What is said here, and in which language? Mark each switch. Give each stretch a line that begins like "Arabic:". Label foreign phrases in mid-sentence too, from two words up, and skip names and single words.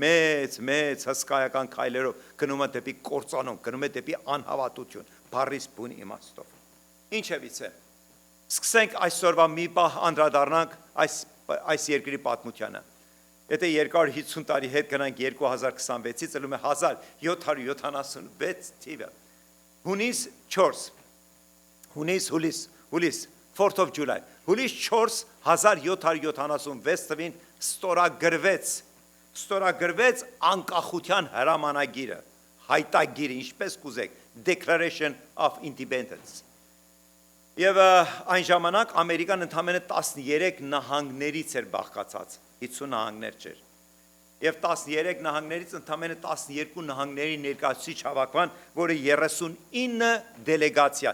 Armenian: մեծ հսկայական քայլերով գնում է դեպի կործանում, գնում է դեպի անհավատություն, բառից բուն իմաստով։ Ինչևիցե, սկսենք այսօրվա մի պահ անդրադառնանք այս երկրի պատմությանը։ Եթե 250 տարի հետ գնանք 2026-ից, ելում է 1776 թիվը։ Հունիս
English: 4th of July,
Armenian: հուլիս 4 1776 թվին ստորագրվեց անկախության հրամանագիրը, հայտագիրը, ինչպես կուզեք,
English: Declaration of Independence։
Armenian: Եվ այն ժամանակ Ամերիկան ընդամենը 13 նահանգներից էր բաղկացած, 50 նահանգներ չէր։ Եվ 13 նահանգներից ընդամենը 12 նահանգների ներկայացուցիչ հավաքման, որը 39 դելեգացիա,